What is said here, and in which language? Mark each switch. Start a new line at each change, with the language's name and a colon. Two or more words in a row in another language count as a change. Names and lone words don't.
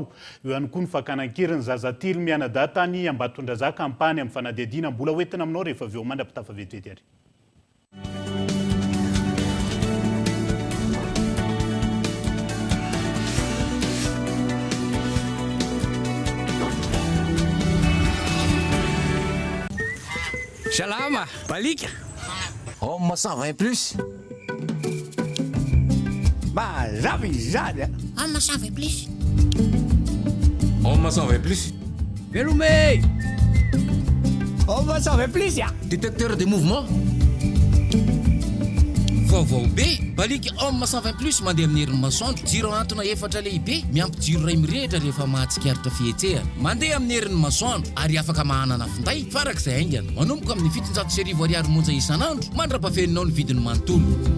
Malagasy: Eo ihany koa ny fakanankerin'ny zazatelo mianadahy tany Ambatondrazaka kampany amin'ny fanadihadiana mbola hoentina aminao rehefa avy eo mandrapitafa vetivety ary. Salama, balika.
French: Homme 120 plus. Bah, j'avais. Homme 120 plus. Homme 120 plus. Veloumé. Homme 120 plus, ya. Détecteur de mouvement.
Malagasy: Vaovao be, balika homme 120 plus mandeha amin'ny herin'ny masoandro. Jiro antona efatra lehibe, miampy jiro ray mirehitra rehefa mahatsikaritra fihetsehana. Mandeha amin'ny herin'ny masoandro ary afaka mahanana finday farak'izay aingana. Manomboka amin'ny 700 ariary monja isan'andro, mandrapafeninao ny vidiny manontolo.